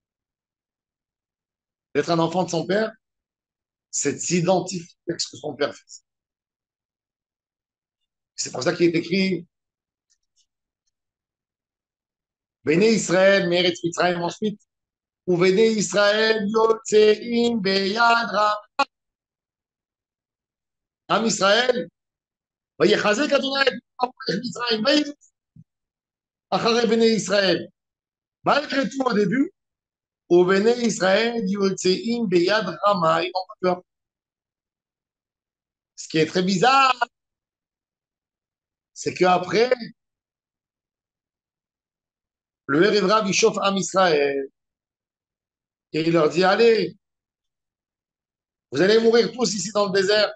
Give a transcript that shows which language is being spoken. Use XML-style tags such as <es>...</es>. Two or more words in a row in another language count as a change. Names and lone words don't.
<fr>D'être un enfant de son père, c'est de s'identifier avec ce que son père fait. C'est pour ça qu'il est écrit</fr> <he>בני ישראל, מארץ מצרים</he> <fr>ensuite,</fr> <he>ובני ישראל, יוצאים ביד עם ישראל, ויחזק אדוני את מצרים, אחרי בני ישראל.</he> <fr>Malgré tout, au début, au Béné Israël,</fr> <he>יוצאים ביד רמה,</he> <fr>ils n'ont pas peur. Ce qui est très bizarre, c'est qu'après, le Erev il chauffe Am Israël et il leur dit, allez, vous allez mourir tous ici dans le désert.</fr>